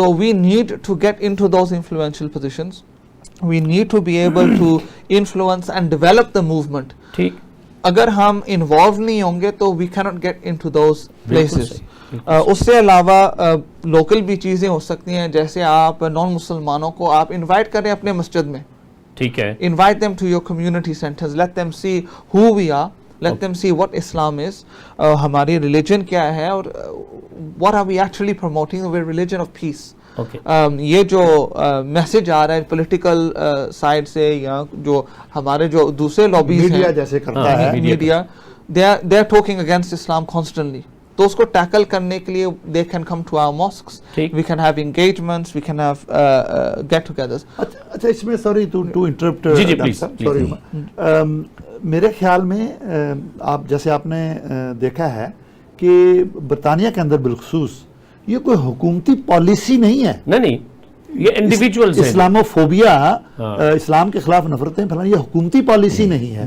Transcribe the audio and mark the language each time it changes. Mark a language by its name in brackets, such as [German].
[English] So we need to get into those influential positions. We need to be able to influence and develop the movement. [Urdu] ٹھیک، اگر ہم involve نہیں ہوں گے تو [English] We cannot get into those places۔ [Urdu] اس سے علاوہ لوکل بھی چیزیں ہو سکتی ہیں، جیسے آپ نان مسلمانوں کو آپ انوائٹ کریں اپنے مسجد میں، ٹھیک ہے، [English] invite them to your community centers، let them see who we are، let them see what Islam is، [Urdu] ہماری religion کیا ہے، [English] اور what are we actually promoting، we're religion of peace۔ [Urdu] یہ جو میسج آ رہا ہے پولیٹیکل سائڈ سے یا جو ہمارے جو دوسرے لابیز ہیں، میڈیا جیسے کرتا ہے، [English] media they are talking against Islam constantly، [Urdu] تو اس کو ٹیکل کرنے کے لیے [English] they can come to our mosques، we can have engagements، we can have get togethers۔ [Urdu] اچھا اس میں sorry to interrupt, جی please, sorry, میرے خیال میں آپ جیسے آپ نے دیکھا ہے کہ برطانیہ کے اندر بالخصوص یہ کوئی حکومتی پالیسی نہیں ہے، نہیں یہ انڈیویجولز ہیں۔ اسلاموفوبیا، اسلام کے خلاف نفرتیں پھیلانا، یہ حکومتی پالیسی نہیں ہے،